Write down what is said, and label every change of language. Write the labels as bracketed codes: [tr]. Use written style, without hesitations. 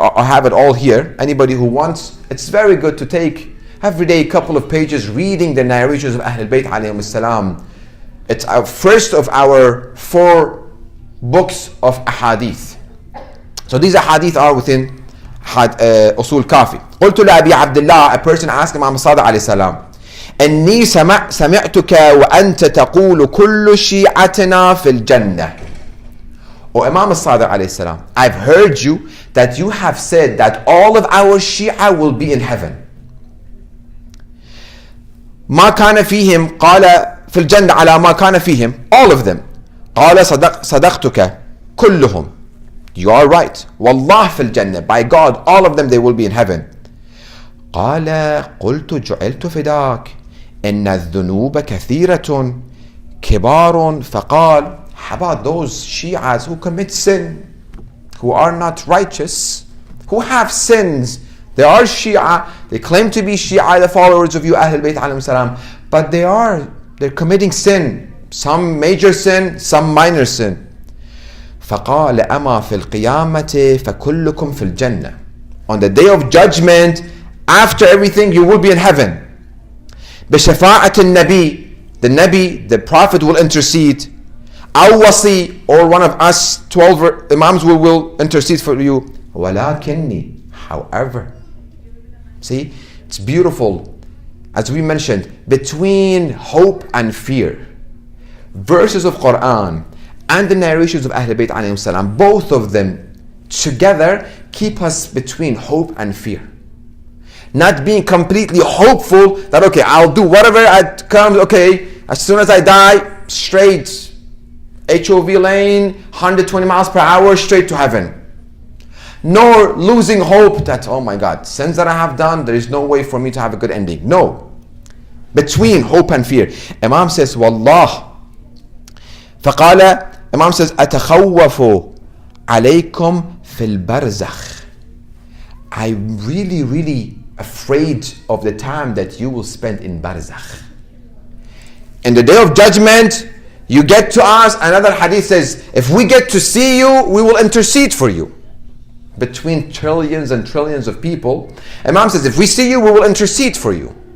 [en] I have it all here. Anybody who wants, it's very good to take every day a couple of pages reading the narrations of Ahlul Bayt alayhim salam. It's our first of our 4 books of ahadith. So these ahadith are within أصول كافي. [ar] قلت لأبي عبد الله, a person asked Imam Sadiq عليه السلام, إني سمعتك وأنت تقول كل شيعتنا في الجنة. [en] O Imam Sadiq عليه السلام, I've heard you that you have said that all of our Shia will be in heaven. [ar] ما كان فيهم قال في الجنة على ما كان فيهم, [en] all of them. [ar] قال صدقتك كلهم. [en] You are right. [ar] Wallah fil Jannah. [en] By God, all of them, they will be in heaven. [ar] قال قلت جعلت فداك إن الذنوب كثيرة كبار. [en] فقال, how about those Shias who commit sin, who are not righteous, who have sins? They are Shia, they claim to be Shia, the followers of you Ahlul Bayt alayhim salam, but they're committing sin, some major sin, some minor sin. [ar] فقال أما في القيامة فكلكم في الجنة. [en] On the day of judgment, after everything, you will be in heaven. [ar] بشفاعة النبي, [en] the Nabi, the Prophet will intercede. [ar] أو وصي, [en] or one of us 12 Imams will intercede for you. ولكني, however. See, it's beautiful. As we mentioned, between hope and fear. Verses of Quran and the narrations of Ahlul Bayt alayhim salam, both of them together keep us between hope and fear. Not being completely hopeful that, okay, I'll do whatever it comes, okay, as soon as I die, straight HOV lane, 120 miles per hour, straight to heaven. Nor losing hope that, oh my God, sins that I have done, there is no way for me to have a good ending. No. Between hope and fear. Imam says, Wallah. [ar] فقال, [en] Imam says, [ar] أتخوف عليكم في البرزخ. [en] I'm really afraid of the time that you will spend in barzakh. In the day of judgment, you get to us. Another hadith says, if we get to see you, we will intercede for you. Between trillions and trillions of people, Imam says, if we see you, we will intercede for you.